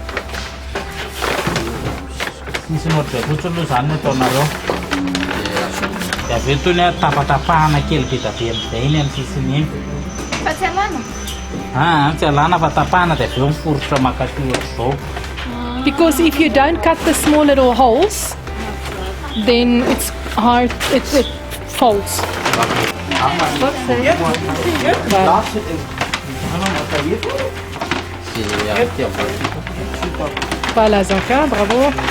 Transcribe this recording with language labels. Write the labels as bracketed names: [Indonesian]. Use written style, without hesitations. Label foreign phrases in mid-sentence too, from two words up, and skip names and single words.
[Malagasy] nisy nohatray fotsiny aloha zany ataonareo dia aveo toy ny tapatapahana kely be da be amin'izay iny amin'ny sisiny iny tsy alana fa tapahana dia aveo miforotra makaty ohatr'izao. [English] Because if you don't cut the small little holes, then it's hard, it folds. [French] Voilà, Zanka, bravo.